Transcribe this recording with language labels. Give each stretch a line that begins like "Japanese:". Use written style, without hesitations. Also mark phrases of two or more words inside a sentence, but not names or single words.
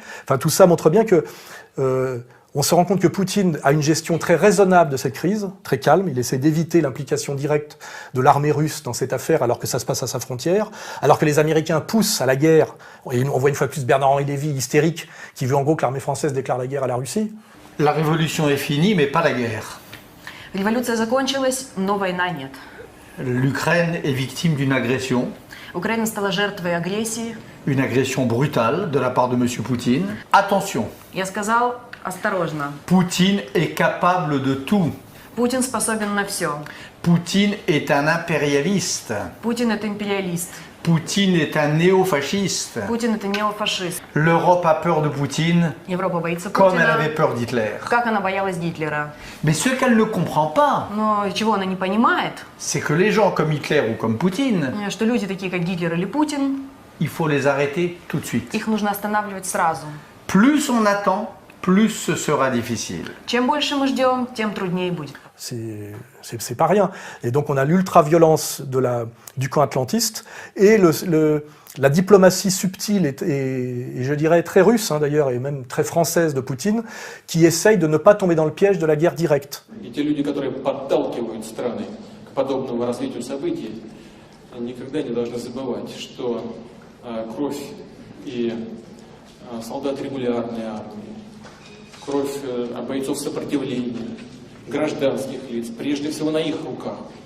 French: Enfin, tout ça montre bien que on se rend compte que Poutine a une gestion très raisonnable de cette crise, très calme. Il essaie d'éviter l'implication directe de l'armée russe dans cette affaire, alors que ça se passe à sa frontière, alors que les Américains poussent à la guerre. Et on voit une fois plus Bernard-Henri Lévy, hystérique, qui veut en gros que l'armée française déclare la guerre à la Russie. La révolution est finie, mais pas la guerre.
Russian: Революция закончилась, но война нет.
French: L'Ukraine est victime d'une agression.
Russian: Украина стала жертвой агрессии.
French: Une agression brutale de la part de M. Poutine. Attention,
Russian: Я сказал осторожно.
French: Poutine est capable de tout.
Russian: Путин способен на все.
French: Poutine est un impérialiste.
Russian: Путин это империалист.
French: Poutine est un néofasciste.
Russian: Путин это неофашист.
French: L'Europe a peur de Poutine
Russian: Европа боится
French: comme elle
Russian: Путина,
French: avait peur d'Hitler.
Russian: как она боялась Гитлера.
French: Mais ce qu'elle ne comprend pas,
Russian: Но чего она не понимает,
French: c'est que les gens comme Hitler ou comme Poutine,
Russian: что люди такие, как Гитлер или Путин,
French: il faut les arrêter tout de suite.
Russian: их нужно останавливать сразу.
French: Plus on attend, plus ce sera difficile.
Russian: Чем больше мы ждем, тем труднее будет.
French: C'est pas rien. Et donc on a l'ultra-violence du camp atlantiste et la diplomatie subtile et je dirais très russe hein, d'ailleurs, et même très française de Poutine, qui essaye de ne pas tomber dans le piège de la guerre directe.
Russian: И те люди, которые подталкивают страны к подобному развитию событий, никогда не должны забывать, что кровь и солдат регулярной армии, кровь бойцов сопротивления, гражданских лиц, прежде всего на их руках.